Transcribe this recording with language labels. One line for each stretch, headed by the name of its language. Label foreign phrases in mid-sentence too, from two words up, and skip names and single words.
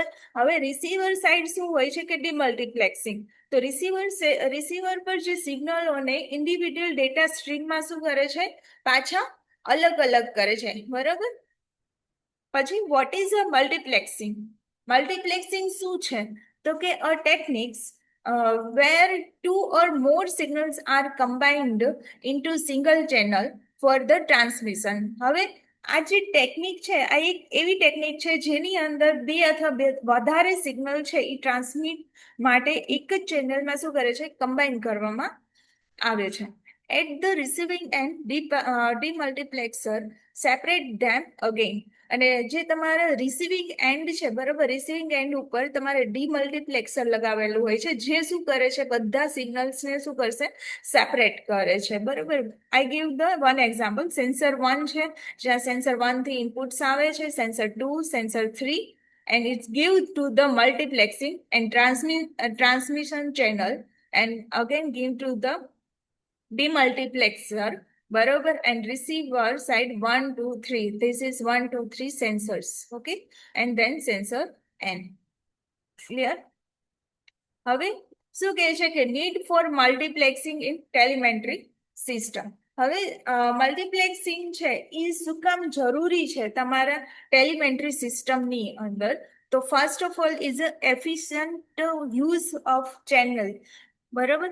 Gujarati: હવે રિસીવર સાઈડ શું હોય છે કે ડીમલ્ટીપ્લેક્સિંગ. તો રિસીવર પર જે સિગ્નલોને
English: ઇન્ડિવિડ્યુઅલ ડેટા સ્ટ્રીમમાં
Gujarati: શું કરે છે, પાછા અલગ અલગ કરે છે, બરોબર.
English: પછી what is a multiplexing? મલ્ટીપ્લેક્સિંગ
Gujarati: શું છે તો કે
English: a techniques where two or more signals are combined into single channel for the transmission.
Gujarati: હવે આ જે ટેકનિક છે આ એક એવી ટેકનિક છે જેની અંદર બે અથવા વધારે સિગ્નલ છે એ ટ્રાન્સમિટ માટે એક જ ચેનલમાં શું કરે છે, કમ્બાઈન કરવામાં આવે છે.
English: at the receiving end demultiplexer separate them again.
Gujarati: અને જે તમારા
English: રિસીવિંગ એન્ડ
Gujarati: છે, બરોબર,
English: રિસીવિંગ એન્ડ
Gujarati: ઉપર તમારે ડીમલ્ટીપ્લેક્સર લગાવેલું હોય છે જે શું કરે છે, બધા સિગ્નલ્સને શું કરશે, સેપરેટ કરે છે, બરોબર.
English: I give the one example. Sensor 1
Gujarati: છે જ્યાં
English: સેન્સર 1 થી ઇનપુટ્સ
Gujarati: આવે છે,
English: sensor 2, sensor 3, and it's give to the multiplexing and transmission channel, and again give to the demultiplexer, બરોબર, and receiver side 1 2 3. This is 1 2 3 sensors. Okay, and then sensor n. Clear?
Gujarati: હવે શું કહે છે કે
English: need for multiplexing in telemetry system.
Gujarati: હવે મલ્ટીપ્લેક્સિંગ છે એ શું કામ જરૂરી છે તમારા ટેલિમેન્ટ્રી સિસ્ટમની અંદર?
English: તો first of all is efficient use of channel, બરોબર.